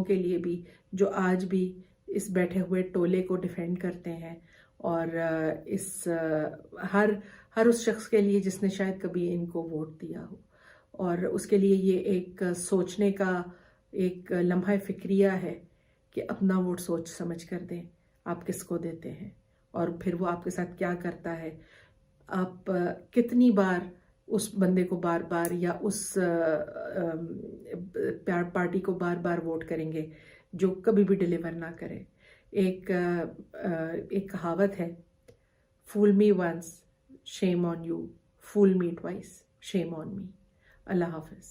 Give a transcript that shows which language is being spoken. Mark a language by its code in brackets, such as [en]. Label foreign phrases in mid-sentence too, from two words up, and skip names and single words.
[ur] کے لیے بھی، جو آج بھی اس بیٹھے ہوئے ٹولے کو ڈیفینڈ کرتے ہیں، اور اس ہر اس شخص کے لیے جس نے شاید کبھی ان کو ووٹ دیا ہو، اور اس کے لیے یہ ایک سوچنے کا ایک لمحہ فکریہ ہے کہ اپنا ووٹ سوچ سمجھ کر دیں، آپ کس کو دیتے ہیں اور پھر وہ آپ کے ساتھ کیا کرتا ہے۔ آپ کتنی بار اس بندے کو بار بار یا اس پارٹی کو بار بار ووٹ کریں گے جو کبھی بھی ڈیلیور نہ کرے۔ ایک کہاوت ہے، [en] Fool me once, shame on you, fool me twice, shame on me. [ur] اللہ حافظ۔